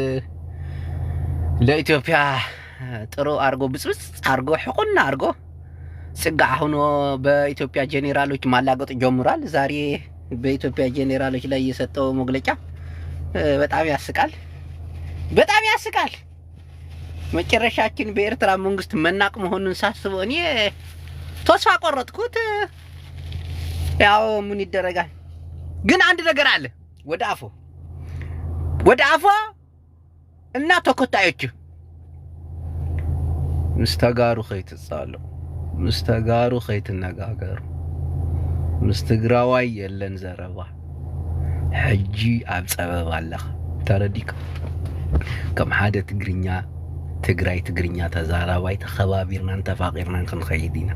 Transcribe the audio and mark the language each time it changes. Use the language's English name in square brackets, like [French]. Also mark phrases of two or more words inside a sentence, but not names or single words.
[Amharic] ለኢትዮጵያ ጥሩ አርጎ ብስብስ አርጎ ሕቁና አርጎ ጽጋዕ ሆኖ በኢትዮጵያ ጄኔራሎች ማላገጥ ጀምሯል። ዛሬ በኢትዮጵያ ጄኔራሎች ላይ የሰጠው መግለጫ በጣም ያስቃል፣ በጣም ያስቃል። መጨረሻችን በኤርትራ መንግስት መናቅ መሆኑን ሳስበው እኔ ተስፋ ቆረጥኩት። ያው ምን ይደረጋል? ግን አንድ ነገር አለ። ወደ አፎ እና ተከታዮች [Tigrinya] ምስተጋሩ ኸይትጻሉ ምስተጋሩ ኸይትነጋገሩ ምስትግራዋይ የለን ዘረባ ሕጂ ኣብ ጸበብ ኣለኻ ተረዲካ ከም ሓደ ትግርኛ ትግራይ ትግርኛ ተዛራባይ ተኸባቢርናን ተፋቂርናን ክንኸይድ ኢና